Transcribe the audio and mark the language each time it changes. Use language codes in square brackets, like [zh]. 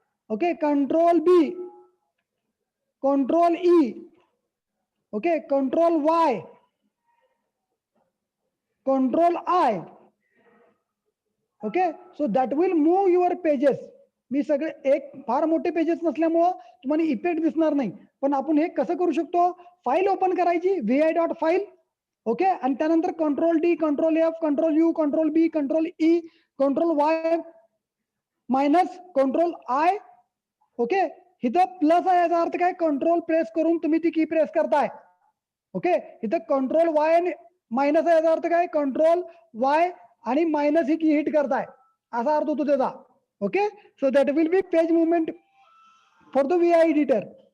[en] Okay, control B, control E, okay, control Y, control I. [mr] Okay, [en] So that will move your pages. [mr] मी सगळे एक फार मोठे pages नसल्यामुळं तुम्हाला इफेक्ट दिसणार नाही, पण आपण हे कसं करू शकतो, फाईल ओपन करायची vi.file. ओके, आणि त्यानंतर control D, control F, control you, control B, control E, control y minus control I. Okay, इथं प्लस आहे याचा अर्थ काय, कंट्रोल प्रेस करून तुम्ही ती की प्रेस करताय. ओके, इथं कंट्रोल वाय आणि मायनस आहे याचा अर्थ काय, कंट्रोल वाय आणि मायनस ही की हिट करताय, असा अर्थ होतो त्याचा. [en] Okay, so that will be page movement for the VI editor.